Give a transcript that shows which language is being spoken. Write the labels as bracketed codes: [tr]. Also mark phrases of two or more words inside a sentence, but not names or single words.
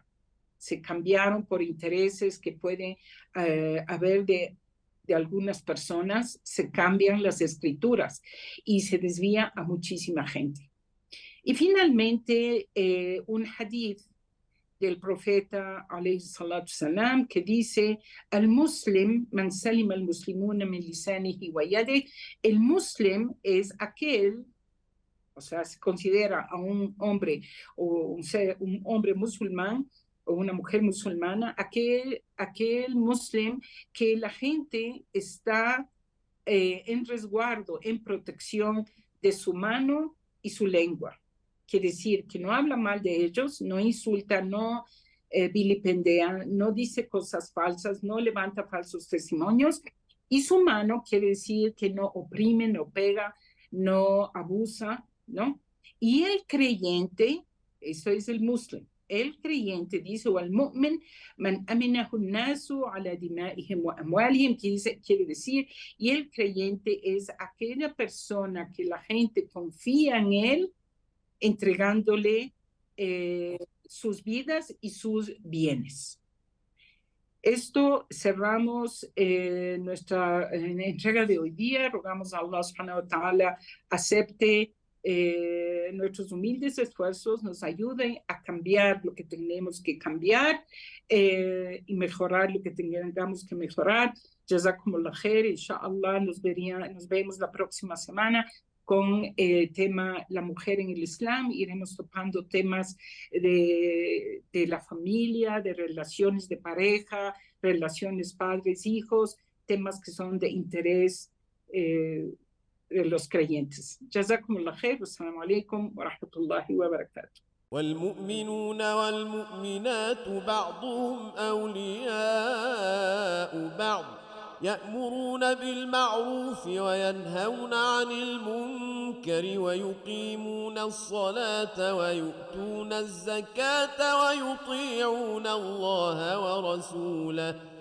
[es] Se cambiaron por intereses que pueden haber de algunas personas, se cambian las escrituras y se desvía a muchísima gente. Y finalmente, un hadith del profeta [ar] عليه الصلاة السلام [es] que dice: [ar] المسلم من سلم المسلمون من لسانه ويده. [es] El muslim es aquel, o sea, se considera a un hombre o un hombre musulmán o una mujer musulmana, aquel muslim que la gente está en resguardo, en protección de su mano y su lengua. Quiere decir que no habla mal de ellos, no insulta, no vilipendea, no dice cosas falsas, no levanta falsos testimonios. Y su mano quiere decir que no oprime, no pega, no abusa, ¿no? Y el creyente, eso es el muslim, el creyente dice: [ar] المؤمن من أمنه الناس على دمائهم وأموالهم, [es] quiere decir, y el creyente es aquella persona que la gente confía en él, entregándole sus vidas y sus bienes. Esto cerramos nuestra entrega de hoy día. Rogamos a [ar] الله سبحانه وتعالى [es] acepte nuestros humildes esfuerzos, nos ayude a cambiar lo que tenemos que cambiar y mejorar lo que tengamos que mejorar. [ar] جزاكم الله خير. [es] Inshallah nos vemos la próxima semana con el tema la mujer en el Islam. Iremos topando temas de la familia, de relaciones de pareja, relaciones padres-hijos, temas que son de interés de los creyentes. [ar] جزاكم الله خير. والسلام عليكم ورحمة الله وبركاته. والمؤمنون والمؤمنات بعضهم أولياء بعض يأمرون بالمعروف وينهون عن المنكر ويقيمون الصلاة ويؤتون الزكاة ويطيعون الله ورسوله